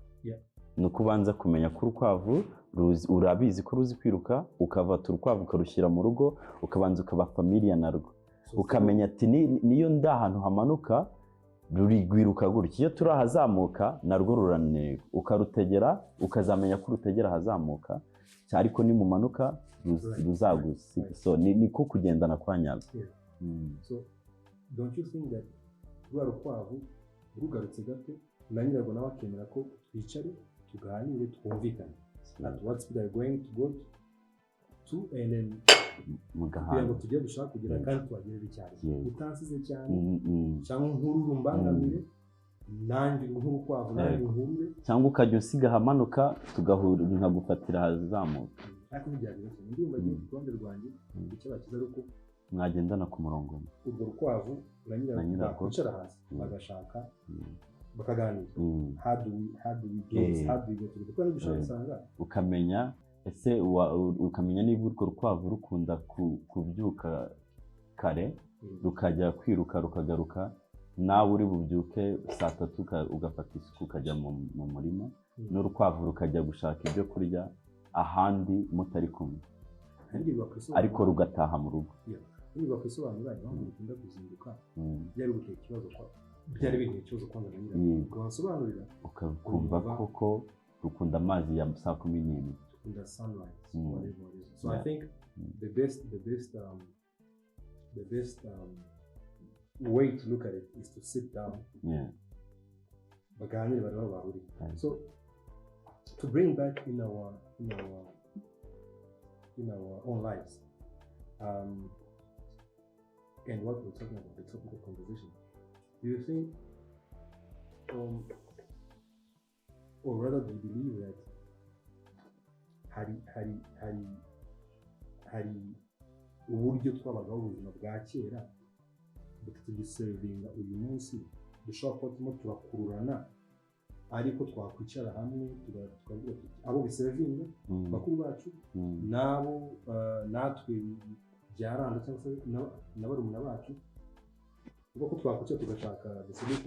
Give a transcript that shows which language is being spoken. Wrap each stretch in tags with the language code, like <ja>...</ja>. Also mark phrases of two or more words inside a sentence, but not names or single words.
<rw>Ni ukubanza kumenya ko urukwavu urabizi ko ruzi kwiruka, ukavata urukwavu ukarushyira mu rugo, ukabanza ukaba familia narwo, ukamenya ati niyo ahantu hamanuka rurigwiruka gutya, iyo turi ahazamuka narwo rurananirwa, ukarutegera ukazamenya ko urutegera ahazamuka, ariko nimumanuka ruzagusiga. So niko kugendana kwa nyabyo.</rw> <en>So don't you think that</en> <rw>rwa rukwavu rugarutse gato na nyirarwo nawe akemera ko twicare tuganire twumvikane</rw> <en>at what speed are going to go to, and then</en> <rw>kugira ngo tujye dushaka kugira kandi tubagerere icyarimwe utansize cyane cyangwa nkururumbangamire nanjye nk'urukwavu nanjye nkurure, cyangwa ukajya usiga ahamanuka tugahura nkagufatira ahazamuka. ariko bijyanye ndumva ku ruhande rwanjye icyo bakiza ari uko mwagendana ku murongo umwe. urwo rukwavu na nyirarwo bakwicara hasi bagashaka bakaganira.</rw> <en>How do we go to the point</en> <rw>dushaka usanga ukamenya ese ukamenya niba urwo rukwavu rukunda kubyuka kare rukajya kwiruka rukagaruka, nawe uri bubyuke saa 3 ugafata isuku ukajya mu murima, n'urukwavu rukajya gushaka ibyo kurya ahandi mutari kumwe, ariko rugataha mu rugo. Niba bakwisobanura impamvu ukunda kuzinduka byari gutera ikibazo kwa byari binteye ikibazo kwanga na nyirarwo, wasobanurira ukumva koko rukunda amazi ya saa 11,</rw> <en>rukunda sunrise, whatever it is. So I think the best way to look at it is to sit down,</en> <rw>baganire bari aho bahuriye.</rw> <en>So to bring back in our own lives, and what we're talking about, the topic of conversation, do you think, or rather do you believe that</en> <rw>hari uburyo twabagaho ubuzima bwa kera tugiservinga uyu munsi dushobora kuba turimo turakururana, ariko twakwicara hamwe tukavuga tuti abo biservinga bakuru bacu nabo natwe byaranda cyangwa se n'abarumuna bacu, ubwo ko twakwicara tugashaka solution?</rw>